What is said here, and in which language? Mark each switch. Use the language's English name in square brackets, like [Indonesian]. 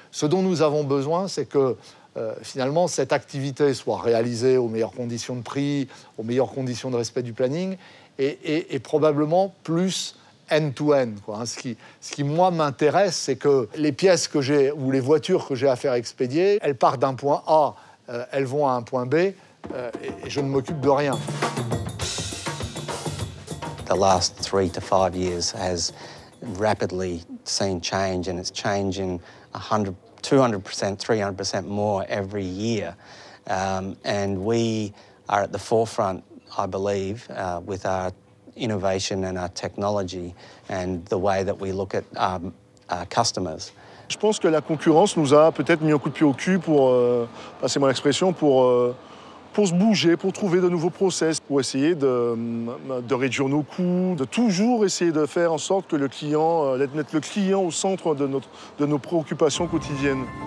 [French] Ce dont nous avons besoin, c'est que finalement, cette activité soit réalisée aux meilleures conditions de prix, aux meilleures conditions de respect du planning, et probablement plus end-to-end, quoi. Ce qui moi, m'intéresse, c'est que les pièces que j'ai, ou les voitures que j'ai à faire expédier, elles partent d'un point A, elles vont à un point B, et je ne m'occupe de rien. [English] The last 3 to 5 years has rapidly seen change, and it's changing 100, 200%, 300% more every year. And we are at the forefront, I believe, with our innovation and our technology and the way that we look at our customers. [French] Je pense que la concurrence nous a peut-être mis un coup de pied au cul pour, passez-moi l'expression, pour se bouger, pour trouver de nouveaux process, pour essayer de réduire nos coûts, de toujours essayer de faire en sorte que le client, mettre le client au centre de nos préoccupations quotidiennes.